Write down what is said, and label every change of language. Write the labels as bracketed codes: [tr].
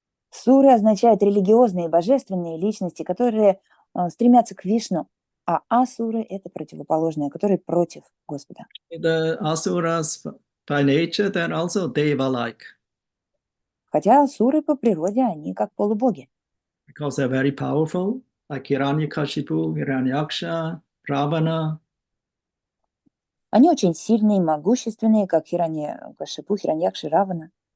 [ru] Суры означают религиозные, божественные личности, которые стремятся к Вишну, а асуры – это противоположные, которые против Господа. [en] The asuras, by nature, they're also deva-like. [ru] Хотя асуры по природе, они как полубоги. [en] Because they're very powerful, like Hiranyakashipu, Hiranyaksha, Ravana. [ru] Они очень сильные, могущественные, как Хираньякашипу, Хираньякши, Равана.